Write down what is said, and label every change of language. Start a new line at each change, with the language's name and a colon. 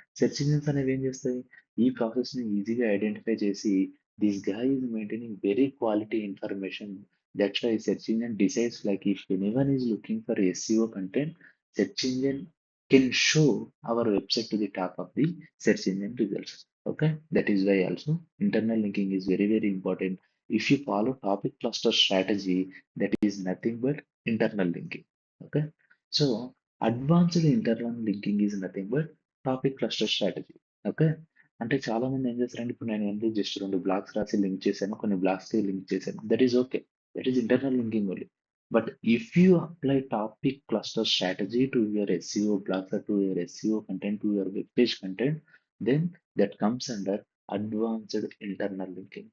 Telugu: Search engines అనేవి ఏం చేస్తాయి? ఈ ప్రాసెస్‌ని ఈజీగా ఐడెంటిఫై చేసి
English: This guy is maintaining very quality information. That's why search engine decides like if anyone is looking for SEO content, search engine can show our website to the top of the search engine results. Okay, that is why also internal linking is very very important. If you follow topic cluster strategy, that is nothing but internal linking. Okay. So, advanced internal linking is nothing but topic cluster strategy. Okay.
Telugu: అంటే చాలామంది ఏం చేస్తారంటే ఇప్పుడు నేను ఏంటి just 2 blogs రాసి link చేశాను. కొన్ని బ్లాగ్స్‌కి లింక్ చేశాను.
English: That is okay. That is internal linking only. But if you apply topic cluster strategy to your SEO blogs or to your SEO content, to your web page content, then that comes under advanced internal linking.